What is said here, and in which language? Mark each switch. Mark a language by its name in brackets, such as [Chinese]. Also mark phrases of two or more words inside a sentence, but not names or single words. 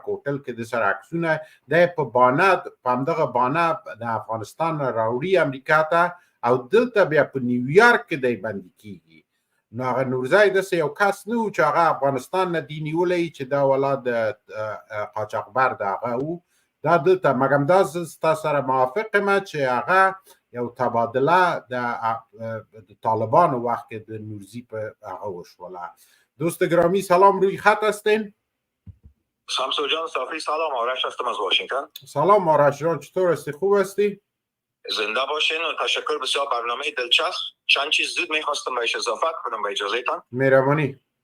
[Pashto] هوټل کې د سره عکسونه دی په بانه په همدغه بانه د افغانستان راوړي امریکا ته او دلته بیا په نیویارک کې دی بندي کیږي نو هغه نورزی داسې یو کس نه و چې هغه افغانستان نه دی نیولی چې دا والا د قاچاقبر د هغه و دا دلته مګم دا ستا سره موافق یم چې هغه یو تبادله د طالبانو وخت کې د نورزی په هغه وشوله. [Persian] دوست گرامی سلام، روی خط هستین؟ سمسور جان صافی سلام، آرش هستم از واشنگتن. سلام آرش جان، چطور هستی؟ خوب هستی؟ زنده باشین و تشکر بسیار، برنامه دلچسب. چند چیز زود میخواستم بهش اضافه کنم به اجازهتان. مهربانی.